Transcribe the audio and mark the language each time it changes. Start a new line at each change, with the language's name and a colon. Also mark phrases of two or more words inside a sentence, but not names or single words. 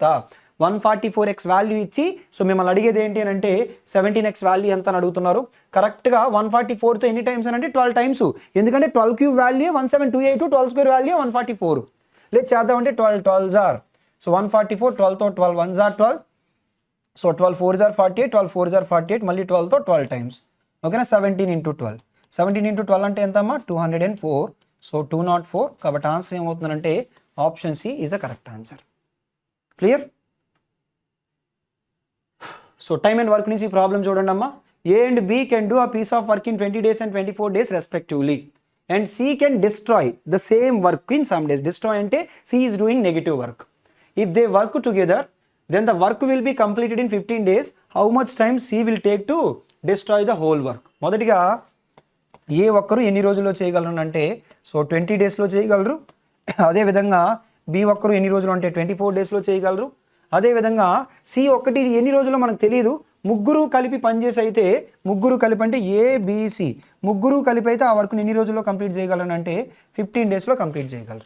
Telugu: 144x వాల్యూ ఇచ్చి సో మిమ్మల్ని అడిగేది ఏంటి అని అంటే 17x వాల్యూ ఎంత అని అడుగుతున్నారు. కరెక్ట్గా 144తో ఎన్ని టైమ్స్ అని అంటే 12 times. ఎందుకంటే 12
English: cube value
Telugu: 1728, 12
English: square value
Telugu: 144. లేదు చేద్దామంటే 12
English: 12s are so
Telugu: 144, 12తో 12
English: 1s are
Telugu: 12.
English: సో 12 4s are 48, 12 4s are 48,
Telugu: మళ్ళీ 12తో 12 times. ఓకేనా. 17 into 12. 17 into 12 అంటే ఎంతమ్మా 204. సో 204. కాబట్టి ఆన్సర్ ఏమవుతుందంటే
English: option C is the correct answer.
Telugu: క్లియర్.
English: so time and work
Telugu: నుంచి ప్రాబ్లం చూడండి అమ్మా.
English: A and B can do a piece of work in 20 days and 24 days respectively. and C can destroy the same work in some days. destroy అంటే C is doing negative work. if they work together then the work will be completed in 15 days. How much time C will take to destroy the whole work?
Telugu: మొదటిగా ఏ ఒక్కరు ఎన్ని రోజుల్లో చేయగలరు అంటే సో 20 daysలో చేయగలరు. అదేవిధంగా బి ఒక్కరు ఎన్ని రోజులు అంటే 24 daysలో చేయగలరు. అదేవిధంగా సి ఒక్కటి ఎన్ని రోజుల్లో మనకు తెలియదు. ముగ్గురు కలిపి పనిచేసి అయితే ముగ్గురు కలిపి అంటే ఏబిసి ముగ్గురు కలిపి అయితే ఆ వర్క్ని ఎన్ని రోజుల్లో కంప్లీట్ చేయగలరు అంటే 15 daysలో కంప్లీట్ చేయగలరు.